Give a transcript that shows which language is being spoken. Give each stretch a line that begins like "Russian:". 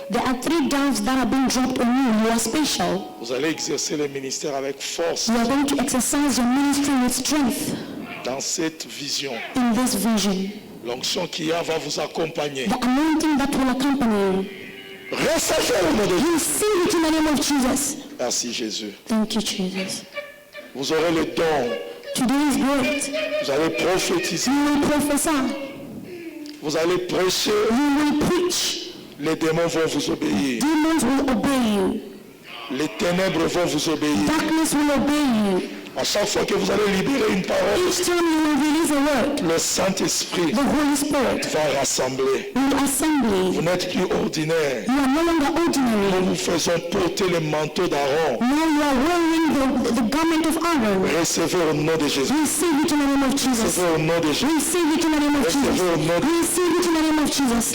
English: There are 3 doves that are being dropped on you. You are special.
French: Vous allez exercer le ministère avec force
English: You are going to exercise your ministry with strength
French: dans cette vision.
English: in this vision.
French: L'onction qu'il y a va vous accompagner.
English: The anointing that will accompany you.
French: Recevez au nom de Jésus.
English: Receive it in the name of Jesus.
French: Merci Jésus.
English: Thank you, Jesus.
French: Vous aurez le don.
English: Today is great.
French: Vous allez prophétiser.
English: You will prophesy.
French: Vous allez prêcher.
English: You will preach.
French: Les démons vont vous obéir.
English: Demons will obey you.
French: Les ténèbres vont vous obéir.
English: Darkness will obey you.
French: À chaque fois que vous allez libérer une parole,
English: Each time you will release a word,
French: le Saint-Esprit
English: the Holy Spirit
French: va rassembler.
English: will assemble.
French: Vous n'êtes plus ordinaire.
English: You are no longer ordinary.
French: Nous vous faisons porter le manteau d'Aaron.
English: Now you are wearing the garment of Aaron.
French: Recevez au nom de Jésus.
English: Receive it in the name of Jesus.
French: Recevez au nom de Jésus.
English: Receive it in the name of Jesus. Receive it in the name of Jesus.